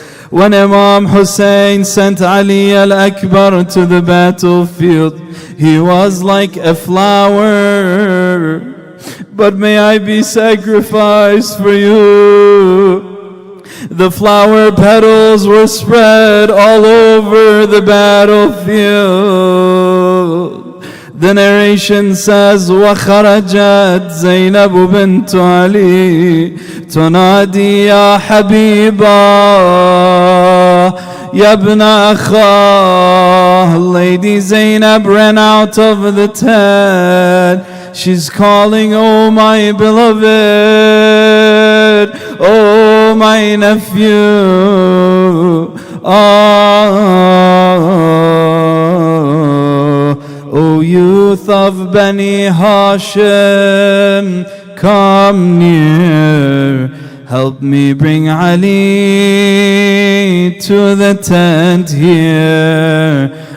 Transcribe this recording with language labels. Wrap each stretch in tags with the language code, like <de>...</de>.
<en>When Imam Hussein sent Ali al-Akbar to the battlefield, he was like a flower. But may I be sacrificed for you. The flower petals were spread all over the battlefield. The narration says,</en> <ar>وَخَرَجَتْ زَيْنَبُ بِنْتُ عَلِي تُنَادِي يَا حَبِيبًا يَا ابْنَ أَخَاهِ.</ar> <en>Lady Zainab ran out of the tent. She's calling, oh my beloved, oh my nephew, oh youth of Bani Hashim, come near, help me bring Ali to the tent here.</en>